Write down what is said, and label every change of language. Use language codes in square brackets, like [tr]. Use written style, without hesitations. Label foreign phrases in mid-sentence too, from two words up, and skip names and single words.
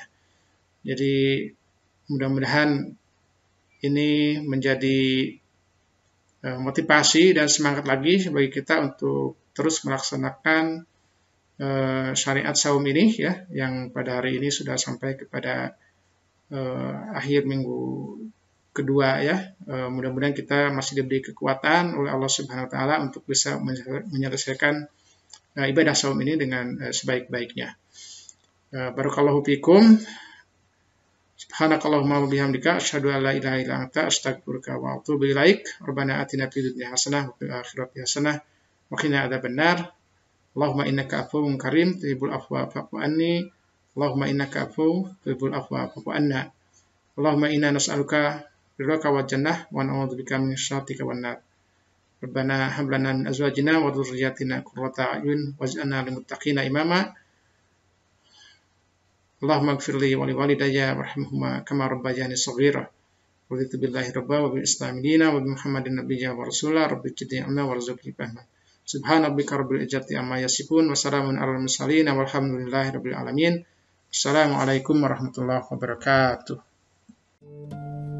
[id] Jadi mudah-mudahan ini menjadi motivasi dan semangat lagi bagi kita untuk terus melaksanakan syariat saum ini ya, yang pada hari ini sudah sampai kepada akhir minggu kedua ya. Mudah-mudahan kita masih diberi kekuatan oleh Allah [ar] سبحانه وتعالى [id] untuk bisa menyelesaikan ibadah saum ini dengan sebaik-baiknya. [ar] بارك الله فيكم. سبحانك اللهم وبحمدك أشهد أن لا إله إلا أنت أستغفرك وأتوب إليك. ربنا آتنا في الدنيا حسنة وفي الآخرة حسنة وقنا عذاب النار. اللهم إنك عفو كريم تحب العفو فاعف عني. اللهم إنك عفو تحب العفو فاعف عنا. اللهم إنا نسألك رضاك والجنة ونعوذ بك من شرك والنار. ربنا هب لنا من أزواجنا وذرياتنا قرة أعين واجعلنا للمتقين إماما. اللهم اغفر لي ولوالدي وارحمهما كما ربياني صغيرا. رضيت بالله ربا وبالإسلام دينا وبمحمد نبيا ورسولا. رب زدني علما وارزقني فهما. سبحان ربك رب العزة عما يصفون وسلام على المرسلين والحمد لله رب العالمين. السلام عليكم ورحمة الله وبركاته.